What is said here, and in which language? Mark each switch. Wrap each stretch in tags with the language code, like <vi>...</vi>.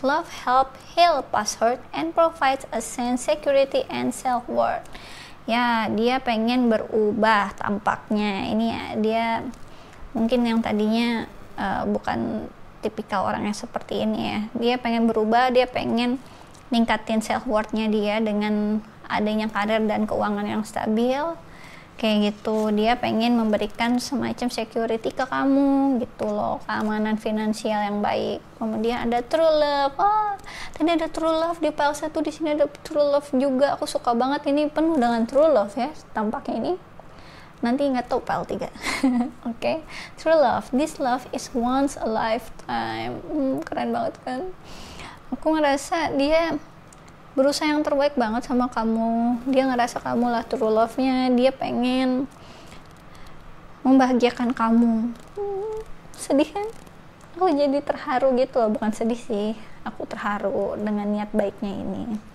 <en>Love help heal past hurt and provides a sense security and self-worth.</en> <id>Ya, dia pengen berubah tampaknya. Ini ya, dia mungkin yang tadinya bukan tipikal orang yang seperti ini ya. Dia pengen berubah, dia pengen ningkatin self-worth-nya dia dengan adanya karir dan keuangan yang stabil. Kayak gitu, dia pengen memberikan semacam security ke kamu gitu loh, keamanan finansial yang baik. Kemudian ada true love. Tadi ada true love di pile 1, di sini ada true love juga. Aku suka banget, ini penuh dengan true love ya tampaknya ini. Nanti nggak tahu pile 3. Oke, true love.</id> <en>This love is once a lifetime.</en> <id>Keren banget kan? Aku ngerasa dia berusaha yang terbaik banget sama kamu. Dia ngerasa kamu lah true love-nya. Dia pengen membahagiakan kamu. Sedih kan? Aku jadi terharu gitu loh. Bukan sedih sih, aku terharu dengan niat baiknya ini.</id>